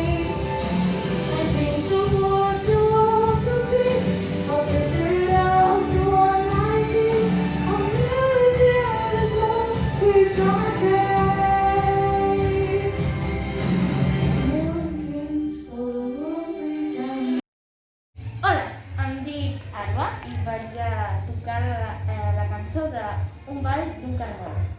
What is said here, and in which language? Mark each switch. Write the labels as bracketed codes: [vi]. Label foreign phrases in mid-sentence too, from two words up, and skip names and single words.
[en] I think of what the world could be. I'll piece it out to one I see. I'm really dreaming that it's our day. Millions for the world we can. [ca] Hola, em dic Alba i vaig a tocar la cançó de Un ball d'un caragol.